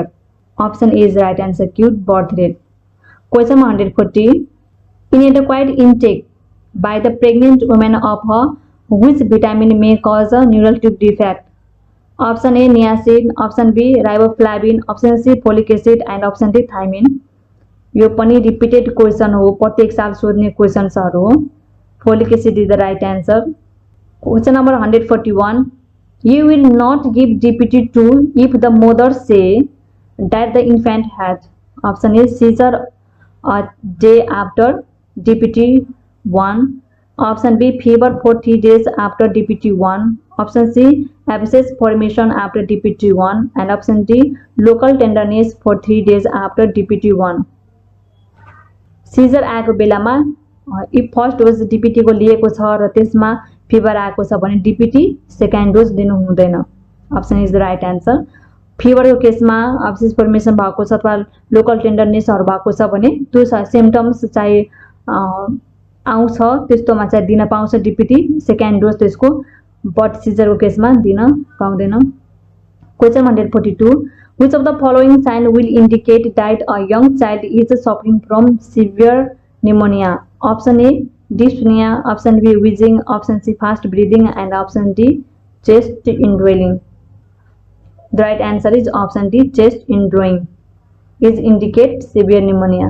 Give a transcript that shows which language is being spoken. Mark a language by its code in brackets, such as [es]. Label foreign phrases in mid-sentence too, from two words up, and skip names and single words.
[en] Option A is the right answer, acute birth rate. Question 140. Inadequate intake by the pregnant woman of which vitamin may cause a neural tube defect? Option A, niacin. Option B, riboflavin. Option C, folic acid. And option D, thiamine. [ne] यो पनि [en] repeated question [ne] हो, प्रत्येक साल सोध्ने क्वेशन्सहरु हो. [en] Folic acid is the right answer. Question number 141. You will not give DPT2 if the mother say that the infant had. Option A, seizure a day after DPT1. Option B, fever for 3 days after DPT1. Option C, abscess formation after DPT1. And option D, local tenderness for 3 days after DPT1. [ne] सीजर आएको बेलामा if [en] first dose [ne] DPT को लिएको छ र त्यसमा फिभर आएको छ भने DPT [en] second dose [ne] दिनु हुँदैन. [en] option is the right answer. [ne] फिभरको केसमा [en] abscess formation [ne] भएको छ अथवा लोकल टेन्डरनेसहरु भएको छ भने त्यो सिम्पटम्स चाहिँ आउँछ, त्यस्तोमा चाहिँ दिन पाउँछ DPT सेकेन्ड डोज त्यसको, बट सिजरको केसमा दिन पाउँदैन. [en] question 142. Which of the following sign will indicate that a young child is suffering from severe pneumonia? Option A, dyspnea. Option B, wheezing. Option C, fast breathing. And option D, chest indwelling. The right answer is option D, chest indwelling is indicate severe pneumonia.